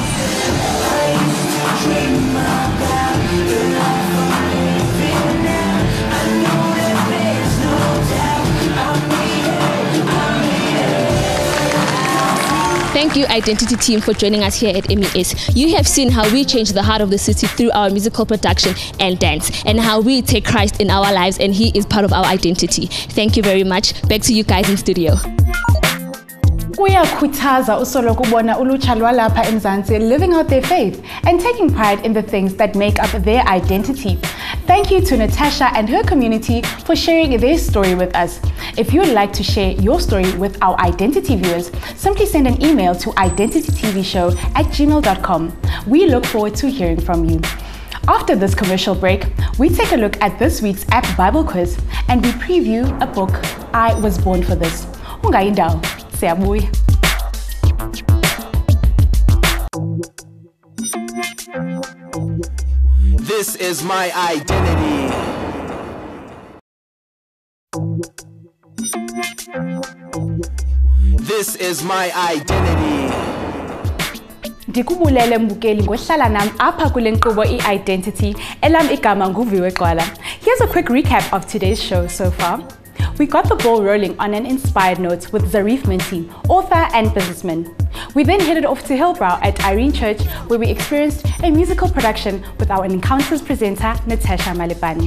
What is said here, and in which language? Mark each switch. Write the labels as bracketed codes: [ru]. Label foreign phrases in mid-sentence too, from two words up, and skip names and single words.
[en] Thank you, Identity team, for joining us here at MES. You have seen how we change the heart of the city through our musical production and dance, and how we take Christ in our lives and He is part of our identity. Thank you very much. Back to you guys in studio. [xh] Kuyakhuthaza usoloko ubona ulutsha lwalapha eMzansi [en] living out their faith and taking pride in the things that make up their identity. Thank you to Natasha and her community for sharing their story with us. If you would like to share your story with our Identity viewers, simply send an email to identitytvshow@gmail.com. We look forward to hearing from you. After this commercial break, we take a look at this week's app Bible quiz and we preview a book, I Was Born for This. [xh] Ungayindawo, siyabuya. [en] This is my identity. This is my identity. [xh] Ndikubulele mbukeli ngohlala nami apha kule nkqubo i-Identity elam igama nguViwe Gqwala. [en] Here's a quick recap of today's show so far. We got the ball rolling on an inspired note with Zareef Minty, author and businessman. We then headed off to Hillbrow at Irene Church, where we experienced a musical production with our Encounters presenter, Natasha Malebane.